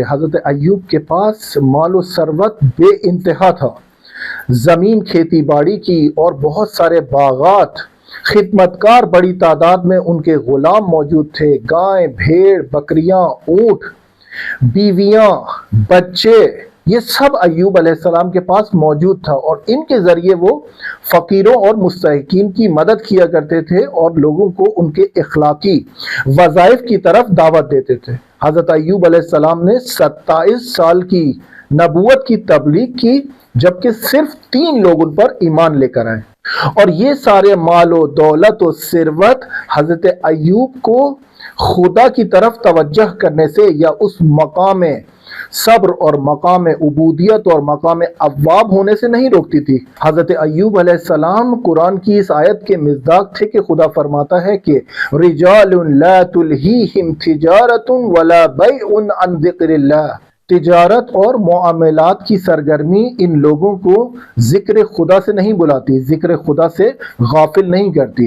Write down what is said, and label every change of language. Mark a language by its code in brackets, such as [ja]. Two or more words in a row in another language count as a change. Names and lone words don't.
[ur] حضرت ایوب کے پاس مال و ثروت بے انتہا تھا، زمین کھیتی باڑی کی اور بہت سارے باغات، خدمتکار بڑی تعداد میں ان کے غلام موجود تھے، گائیں، بھیڑ، بکریاں، اونٹ، بیویاں، بچے، یہ سب ایوب [ar] علیہ السلام [ur] کے پاس موجود تھا، اور ان کے ذریعے وہ فقیروں اور مستحقین کی مدد کیا کرتے تھے اور لوگوں کو ان کے اخلاقی وظائف کی طرف دعوت دیتے تھے۔ حضرت ایوب [ar] علیہ السلام [ur] نے 27 سال کی نبوت کی تبلیغ کی، جبکہ صرف 3 لوگ ان پر ایمان لے کر آئے، اور یہ سارے مال و دولت و ثروت حضرت ایوب کو خدا کی طرف توجہ کرنے سے یا اس مقام صبر اور مقام عبودیت اور مقام اواب ہونے سے نہیں روکتی تھی۔ حضرت ایوب علیہ السلام قرآن کی اس آیت کے مصداق تھے کہ خدا فرماتا ہے کہ [ar] رجال لا تلہیہم تجارت ولا بیع عن ذکر اللہ، [ur] تجارت اور معاملات کی سرگرمی ان لوگوں کو ذکر خدا سے نہیں بلاتی، ذکر خدا سے غافل نہیں کرتی۔